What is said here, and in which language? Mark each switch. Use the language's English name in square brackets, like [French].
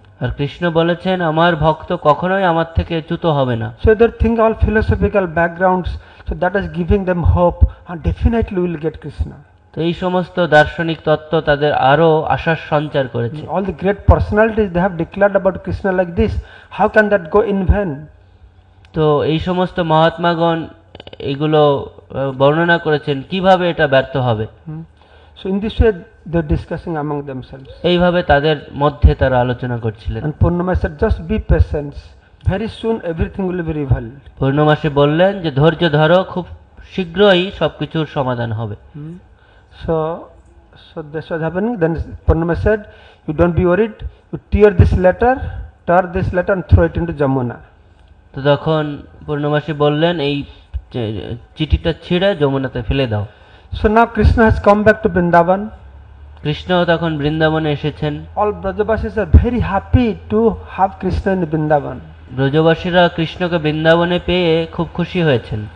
[Bangla] আর কৃষ্ণ বলেছেন আমার ভক্ত কখনোই আমার থেকে চ্যুত হবে না। [English] So they think all philosophical backgrounds, so that is giving them hope, and definitely we will get Krishna. [Bangla] তো এই সমস্ত দার্শনিক তত্ত্ব তাদের আরো আশার সঞ্চার করেছে। [English] All the great personalities they have declared about Krishna like this, how can that go in vain? [Bangla] তো এই সমস্ত মহাত্মাগণ এগুলো বর্ণনা করেছেন, কিভাবে এটা ব্যর্থ হবে। [English] So in this way they are discussing among themselves. [Bangla] এইভাবে তাদের মধ্যে তারা আলোচনা করছিলেন। [English] And Purnama said, just be patient. Very soon everything will be revealed. [Bangla] পূর্ণমাসী বললেন যে ধৈর্য ধরো, খুব শীঘ্রই সবকিছুর সমাধান হবে। [English] So this was happening. Then Purnama said, you don't be worried. You tear this letter and throw it into Jamuna. [Bangla] তো তখন পূর্ণমাসী বললেন এই চিঠিটা ছিঁড়ে যমুনাতে ফেলে দাও। [English] So now Krishna has come back to Vrindavan. [Bangla] Krishna তখন বৃন্দাবনে এসেছেন। [English] All Brajabasis are very happy to have Krishna in Vrindavan. [Bangla] ব্রজবাসীরা কৃষ্ণকে বৃন্দাবনে পেয়ে খুব খুশি হয়েছেন।